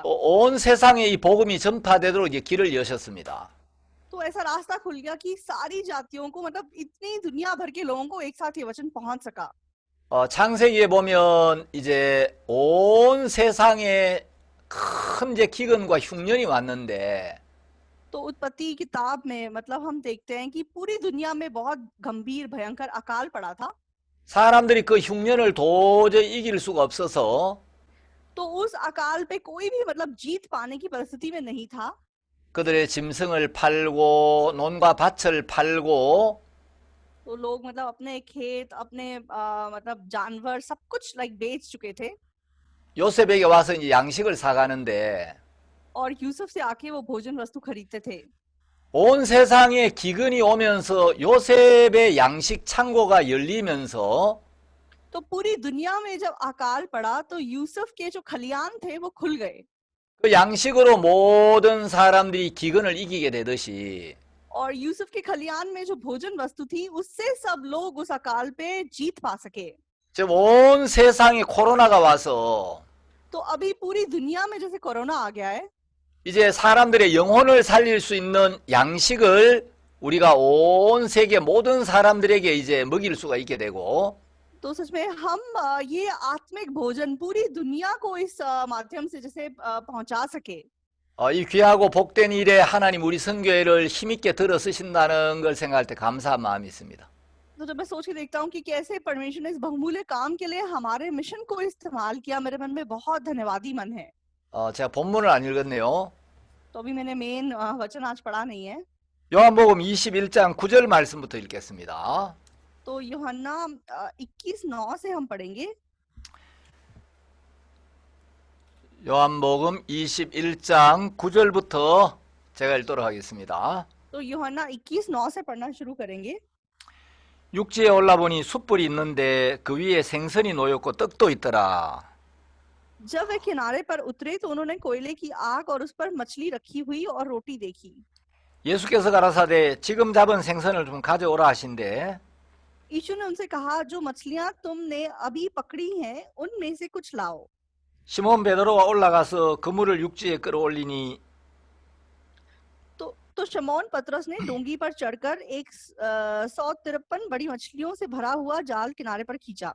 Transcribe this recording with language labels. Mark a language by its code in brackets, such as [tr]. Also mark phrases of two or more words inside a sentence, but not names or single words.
[ko] 또 온 세상에 이 복음이 전파되도록 이제 길을 여셨습니다. [hi] तो ऐसा रास्ता खुल गया कि सारी जातियों को मतलब इतनी दुनिया भर के लोगों को एक साथ ये वचन पहुंच सका। [ko] 창세기에 보면 이제 온 세상에 큰 이제 기근과 흉년이 왔는데 [hi] तो उत्पत्ति किताब में मतलब हम देखते हैं कि पूरी दुनिया में बहुत गंभीर भयंकर अकाल पड़ा था। [ko] 사람들이 그 흉년을 도저히 이길 수가 없어서 [hi] तो उस अकाल पे कोई भी मतलब जीत पाने की परिस्थिति में नहीं था। [ko] 그들의 짐승을 팔고 논과 밭을 팔고 [hi] तो लोग मतलब अपने खेत, अपने मतलब जानवर सब कुछ लाइक बेच चुके थे [ko] 요셉에게 와서 이제 양식을 사가는데 [hi] और यूसुफ से आके वो भोजन वस्तु खरीदते थे। [ko] 온 세상에 기근이 오면서 요셉의 양식 창고가 열리면서 [hi] तो पूरी दुनिया में जब अकाल पड़ा तो यूसुफ के जो खलियान थे वो खुल गए [ko] 그 양식으로 모든 사람들이 기근을 이기게 되듯이 [hi] और यूसुफ के खलियान में जो भोजन वस्तु थी उससे सब लोग उस अकाल पे जीत पा सके। [ko] 지금 온 세상에 코로나가 와서 [hi] तो अभी पूरी दुनिया में जैसे कोरोना आ गया है, [ko] 이제 사람들의 영혼을 살릴 수 있는 양식을 우리가 온 세계 모든 사람들에게 이제 먹일 수가 있게 되고 [hi] तो सच में हम ये आत्मिक भोजन पूरी दुनिया को इस माध्यम से जैसे पहुंचा सके। [ko] 이 귀하고 복된 일에 하나님 우리 선교회를 힘있게 들어 쓰신다는 걸 생각할 때 감사한 마음이 있습니다. [hi] तो जब मैं सोच के देखता हूँ कि कैसे परमेश्वर ने इस बहुमूल्य काम के लिए हमारे मिशन को इस्तेमाल किया, मेरे मन में बहुत धन्यवादी मन है। [ko] 제가 본문을 안 읽었네요. [hi] तो अभी मैंने मेन वचन आज पढ़ा नहीं है। [ko] 요한복음 21장 9절 말씀부터 읽겠습니다. [hi] तो यूहन्ना 21:9 से हम पढ़ेंगे। [ko] 요한복음 21장 9절부터 제가 읽도록 하겠습니다. [hi] तो यूहन्ना 21:9 से पढ़ना शुरू करेंगे। [ko] 육지에 올라보니 숯불이 있는데 그 위에 생선이 놓였고 떡도 있더라. [hi] जब वे किनारे पर उतरे तो उन्होंने कोयले की आग और उस पर मछली रखी हुई और रोटी देखी। [ko] 예수께서 가라사대 지금 잡은 생선을 좀 가져오라 하신대 [hi] यीशु ने उनसे कहा, जो मछलियां तुमने अभी पकड़ी हैं उनमें से कुछ लाओ। [ko] 시몬 베드로가 올라가서 그물을 육지에 끌어올리니 [hi] तो शमौन पतरस ने डोंगी पर चढ़कर 153 बड़ी मछलियों से भरा हुआ जाल किनारे पर खींचा।